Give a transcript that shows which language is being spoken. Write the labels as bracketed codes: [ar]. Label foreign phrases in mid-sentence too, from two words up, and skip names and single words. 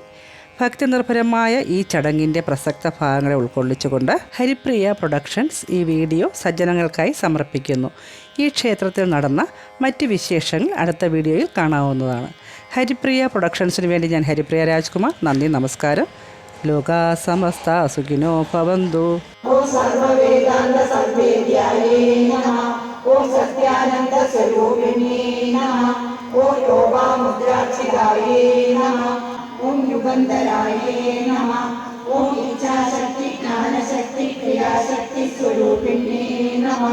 [ml] ഭക്തിനിർഭരമായ ഈ ചടങ്ങിൻ്റെ പ്രസക്ത ഭാഗങ്ങളെ ഉൾക്കൊള്ളിച്ചുകൊണ്ട് ഹരിപ്രിയ പ്രൊഡക്ഷൻസ് ഈ വീഡിയോ സജ്ജനങ്ങൾക്കായി സമർപ്പിക്കുന്നു. ഈ ക്ഷേത്രത്തിൽ നടന്ന മറ്റ് വിശേഷങ്ങൾ അടുത്ത വീഡിയോയിൽ കാണാവുന്നതാണ്. ഹരിപ്രിയ പ്രൊഡക്ഷൻസിന് വേണ്ടി ഞാൻ ഹരിപ്രിയ രാജ്കുമാർ. നന്ദി, നമസ്കാരം. [sa] ലോകാ സമസ്ത സുഖിനോ ഭവന്തു. ഓം സർവവേദാന്ത സംവേദ്യായേ നമഃ. ഓം സത്യാനന്ദ സ്വരൂപിണേ നമഃ. ഓം യോഗാമുദ്രാക്ഷിതായേ നമഃ. ഓം യുഗന്ധരായേ നമഃ. ഓം ഇച്ഛാശക്തി ജ്ഞാനശക്തി ക്രിയാശക്തി സ്വരൂപിണേ നമഃ.